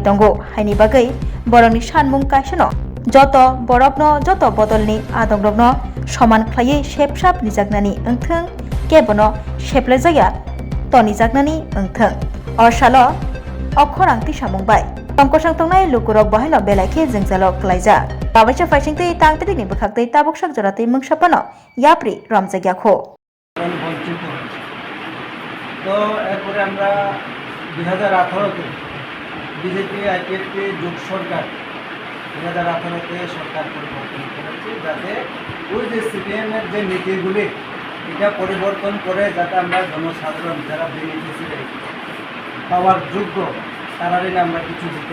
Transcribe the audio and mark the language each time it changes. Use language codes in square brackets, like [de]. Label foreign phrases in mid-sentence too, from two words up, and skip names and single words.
[trp] tongo haini bagai borokni sanmung kaisano joto borokno joto botolni adongrokno soman khlaiui shepshap nijaknani wngthang kebono sheplejaya tonijaknani wngthang orsalo okhorangti samungbai tongkosang tongnai lukurok bahaino belaikhe jengjalok klaijak babaisa faisingtei tangbetekni bukhaktei tabuksak joratei mungsapano yapri ramjagyakho [bn] তো এরপরে আমরা 2018-তে বিজেপি আইপিএফটি জোট সরকার 2018-তে সরকার পরিবর্তন করেছে যাতে ওই যে সিপিএমের যে নীতিগুলি এটা পরিবর্তন করে যাতে আমরা জনসাধারণ যারা বেনিফিশিয়ারি পাওয়ার যোগ্য তারাই আমরা কিছু দিতে